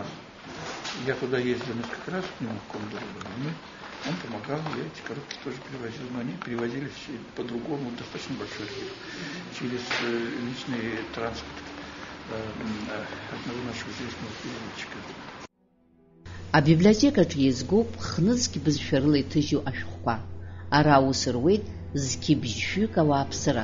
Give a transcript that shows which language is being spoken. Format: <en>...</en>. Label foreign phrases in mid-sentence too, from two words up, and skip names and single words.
<ru>Я туда ездил несколько раз, к нему в Кондареву. Он помогал, я эти коробки тоже перевозил, но они перевозились по-другому, достаточно большой архив, через личный транспорт одного нашего известного переводчика.</ru> <ab>Абиблиотекаҿ иазгоуп хныҵгьы бызшәа рыла иҭыжьу ашәҟәқәа. Ара аус руеит зқьы-бжьшәҩык ауааԥсыра.</ab>